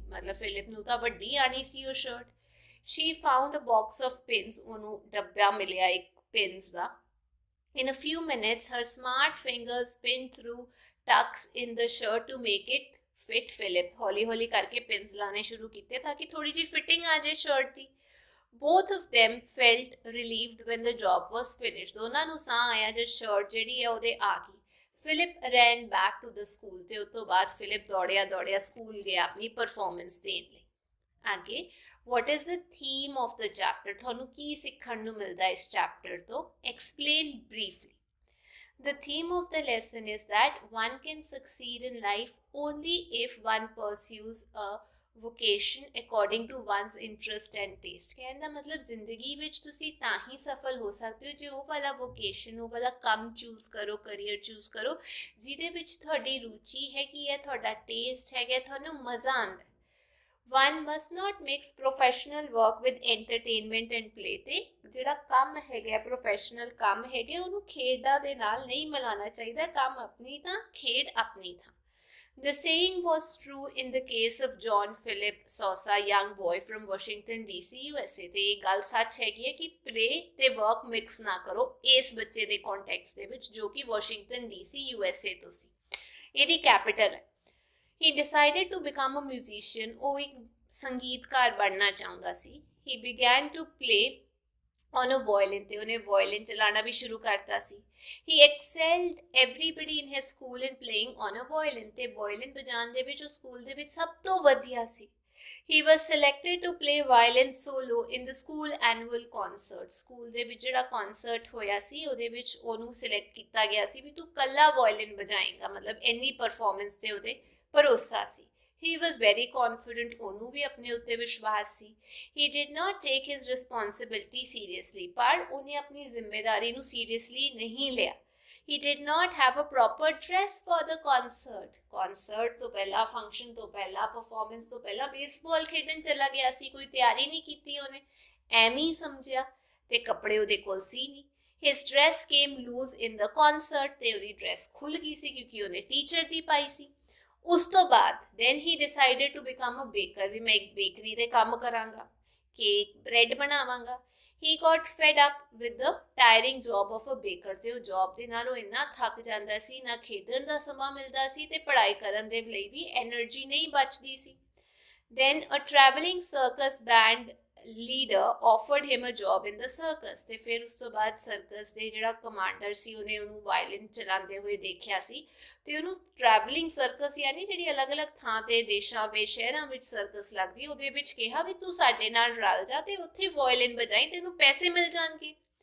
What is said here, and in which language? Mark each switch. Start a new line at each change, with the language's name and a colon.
Punjabi: ਮਤਲਬ ਫਿਲਿਪ ਨੂੰ ਤਾਂ ਵੱਡੀ ਆਣੀ ਸੀ ਉਹ shirt.
English: She found a box of pins.
Punjabi: ਉਹਨੂੰ ਡੱਬਾ ਮਿਲਿਆ ਇੱਕ pins ਦਾ.
English: In a few minutes, her smart fingers pinned through tucks in the shirt to make it fit Philip.
Punjabi: ਹੌਲੀ ਹੌਲੀ ਕਰਕੇ pins ਲਾਣੇ ਸ਼ੁਰੂ ਕੀਤੇ ਤਾਂ ਕਿ ਥੋੜੀ ਜਿਹੀ ਫਿਟਿੰਗ ਆ ਜਾਏ shirt ਦੀ.
English: Both of them felt relieved when the job was finished.
Punjabi: ਦੋਨਾਂ ਨੂੰ ਸਾਹ ਆਇਆ ਜਦ ਸ਼ਰਟ ਜਿਹੜੀ ਹੈ ਉਹਦੇ ਆ ਗਈ.
English: Philip ran back to the school.
Punjabi: ਤੇ ਉਸ ਤੋਂ ਬਾਅਦ ਫਿਲਿਪ ਦੌੜਿਆ ਸਕੂਲ ਗਿਆ ਆਪਣੀ ਪਰਫਾਰਮੈਂਸ ਦੇਣ ਲਈ. ਅੱਗੇ
English: what is the theme of the chapter?
Punjabi: ਤੁਹਾਨੂੰ ਕੀ ਸਿੱਖਣ ਨੂੰ ਮਿਲਦਾ ਇਸ ਚੈਪਟਰ ਤੋਂ?
English: Explain briefly. The theme of the lesson is that one can succeed in life only if one pursues a vocation according to one's interest and taste.
Punjabi: ਕਹਿਣ ਦਾ ਮਤਲਬ ਜ਼ਿੰਦਗੀ ਵਿੱਚ ਤੁਸੀਂ ਤਾਂ ਹੀ ਸਫਲ ਹੋ ਸਕਦੇ ਹੋ ਜੇ ਉਹ ਵਾਲਾ ਵੋਕੇਸ਼ਨ, ਉਹ ਵਾਲਾ ਕੰਮ ਚੂਜ਼ ਕਰੋ, ਕਰੀਅਰ ਚੂਜ਼ ਕਰੋ ਜਿਹਦੇ ਵਿੱਚ ਤੁਹਾਡੀ ਰੁਚੀ ਹੈਗੀ ਹੈ, ਤੁਹਾਡਾ ਟੇਸਟ ਹੈਗਾ, ਤੁਹਾਨੂੰ ਮਜ਼ਾ ਆਉਂਦਾ.
English: One must not mix professional work with entertainment and play.
Punjabi: ਤੇ ਜਿਹੜਾ ਕੰਮ ਹੈਗਾ, ਪ੍ਰੋਫੈਸ਼ਨਲ ਕੰਮ ਹੈਗੇ, ਉਹਨੂੰ ਖੇਡਾਂ ਦੇ ਨਾਲ ਨਹੀਂ ਮਿਲਾਉਣਾ ਚਾਹੀਦਾ. ਕੰਮ ਆਪਣੀ ਤਾਂ, ਖੇਡ ਆਪਣੀ ਥਾਂ.
English: The saying was true in the case of John Philip Sousa, young boy from Washington DC, USA.
Punjabi: ਤੇ ਇਹ ਗੱਲ ਸੱਚ ਹੈਗੀ ਹੈ ਕਿ play ਤੇ work mix ਨਾ ਕਰੋ ਇਸ ਬੱਚੇ ਦੇ context ਦੇ ਵਿੱਚ ਜੋ ਕਿ Washington DC, USA ਤੋਂ ਸੀ. ਇਹਦੀ ਕੈਪੀਟਲ ਹੈ.
English: He decided to become a musician.
Punjabi: ਉਹ ਇੱਕ ਸੰਗੀਤਕਾਰ ਬਣਨਾ ਚਾਹੁੰਦਾ ਸੀ.
English: He began to play on a violin.
Punjabi: ਤੇ ਉਹਨੇ violin ਚਲਾਉਣਾ ਵੀ ਸ਼ੁਰੂ ਕਰਤਾ ਸੀ.
English: He excelled everybody in his school in playing on a violin.
Punjabi: ਤੇ violin ਵਜਾਉਣ ਦੇ ਵਿੱਚ ਉਹ ਸਕੂਲ ਦੇ ਵਿੱਚ ਸਭ ਤੋਂ ਵਧੀਆ ਸੀ.
English: He was selected to play violin solo in the school annual concert.
Punjabi: School ਦੇ ਵਿੱਚ ਜਿਹੜਾ concert ਹੋਇਆ ਸੀ ਉਹਦੇ ਵਿੱਚ ਉਹਨੂੰ ਸਿਲੈਕਟ ਕੀਤਾ ਗਿਆ ਸੀ ਵੀ ਤੂੰ ਕੱਲਾ violin ਵਜਾਏਂਗਾ. ਮਤਲਬ ਇੰਨੀ ਪਰਫਾਰਮੈਂਸ ਤੇ ਉਹਦੇ ਭਰੋਸਾ ਸੀ.
English: He was very confident.
Punjabi: ਉਹਨੂੰ ਵੀ ਆਪਣੇ ਉੱਤੇ ਵਿਸ਼ਵਾਸ ਸੀ.
English: He did not take his responsibility seriously.
Punjabi: ਪਰ ਉਹਨੇ ਆਪਣੀ ਜ਼ਿੰਮੇਵਾਰੀ ਨੂੰ ਸੀਰੀਅਸਲੀ ਨਹੀਂ ਲਿਆ.
English: He did not have a proper dress for the concert.
Punjabi: Concert ਤੋਂ ਪਹਿਲਾਂ, ਫੰਕਸ਼ਨ ਤੋਂ ਪਹਿਲਾਂ, ਪਰਫਾਰਮੈਂਸ ਤੋਂ ਪਹਿਲਾਂ ਬੇਸਬਾਲ ਖੇਡਣ ਚਲਾ ਗਿਆ ਸੀ. ਕੋਈ ਤਿਆਰੀ ਨਹੀਂ ਕੀਤੀ ਉਹਨੇ, ਐਵੇਂ ਹੀ ਸਮਝਿਆ ਤੇ ਕੱਪੜੇ ਉਹਦੇ ਕੋਲ ਸੀ ਨਹੀਂ.
English: His dress came loose in the concert.
Punjabi: ਤੇ ਉਹਦੀ ਡਰੈਸ ਖੁੱਲ ਗਈ ਸੀ ਕਿਉਂਕਿ ਉਹਨੇ ਟੀਚਰ ਦੀ ਪਾਈ ਸੀ. ਉਸ ਤੋਂ ਬਾਅਦ
English: then he decided to become a baker.
Punjabi: ਵੀ ਮੈਂ ਇੱਕ ਬੇਕਰੀ ਦੇ ਕੰਮ ਕਰਾਂਗਾ, cake, bread ਬਣਾਵਾਂਗਾ.
English: He got fed up with the tiring job of a baker.
Punjabi: ਤੇ ਉਹ ਜੌਬ ਦੇ ਨਾਲ ਉਹ ਇੰਨਾ ਥੱਕ ਜਾਂਦਾ ਸੀ, ਨਾ ਖੇਡਣ ਦਾ ਸਮਾਂ ਮਿਲਦਾ ਸੀ ਤੇ ਪੜ੍ਹਾਈ ਕਰਨ ਦੇ ਲਈ ਵੀ ਐਨਰਜੀ ਨਹੀਂ ਬਚਦੀ ਸੀ.
English: Then a traveling circus band leader offered him a job in the circus.
Punjabi: ਤੇ ਫਿਰ ਉਸ ਤੋਂ ਬਾਅਦ ਸਰਕਸ ਦੇ ਜਿਹੜਾ ਕਮਾਂਡਰ ਸੀ ਉਹਨੇ ਉਹਨੂੰ ਵਾਇਲਿਨ ਚਲਾਉਂਦੇ ਹੋਏ ਦੇਖਿਆ ਸੀ ਤੇ ਉਹਨੂੰ ਟਰੈਵਲਿੰਗ ਸਰਕਸ ਯਾਨੀ ਜਿਹੜੀ ਅਲੱਗ-ਅਲੱਗ ਥਾਂ ਤੇ ਦੇਸ਼ਾਂ ਵਿੱਚ ਸ਼ਹਿਰਾਂ ਵਿੱਚ ਸਰਕਸ ਲੱਗਦੀ ਉਹਦੇ ਵਿੱਚ ਕਿਹਾ ਵੀ ਤੂੰ ਸਾਡੇ ਨਾਲ ਰਲ ਜਾ ਤੇ ਉੱਥੇ ਵਾਇਲਿਨ ਵਜਾਈ ਤੈਨੂੰ ਪੈਸੇ ਮਿਲ ਜਾਣਗੇ।